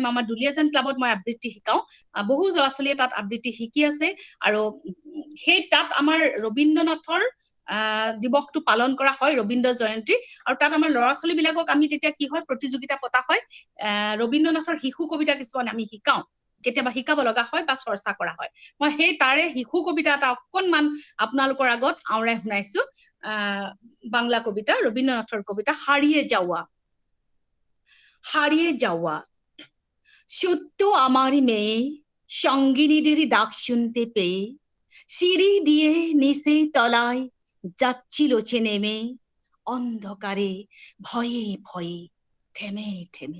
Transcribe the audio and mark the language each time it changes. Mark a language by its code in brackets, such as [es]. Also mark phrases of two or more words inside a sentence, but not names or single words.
[as] আমাৰ দুলীয়াজান ক্লাবত মই আবৃত্তি শিকাওঁ। বহু ল'ৰা ছোৱালীয়ে তাত আবৃত্তি শিকি আছে, আৰু সেই তাত আমাৰ ৰবীন্দ্ৰনাথৰ দিৱসটো পালন কৰা হয়, ৰবীন্দ্ৰ জয়ন্তী। আৰু তাত আমাৰ ল'ৰা ছোৱালী বিলাকক আমি তেতিয়া কি হয়, প্ৰতিযোগিতা পতা হয়। ৰবীন্দ্ৰনাথৰ শিশু কবিতা কিছুমান আমি শিকাওঁ, কেতিয়াবা শিকাব লগা হয় বা চৰ্চা কৰা হয়। মই সেই তাৰে শিশু কবিতা এটা অকণমান আপোনালোকৰ আগত আওৰাই শুনাইছো। [bn] বাংলা কবিতা, রবীন্দ্রনাথের কবিতা, হারিয়ে যাওয়া। হারিয়ে যাওয়া। সত্য আমার মেয়ে, সঙ্গিনীদের ডাক শুনতে পেয়ে সিঁড়ি দিয়ে নিচের তলায় যাচ্ছিল সে নেমে, অন্ধকারে ভয়ে ভয়ে থেমে থেমে।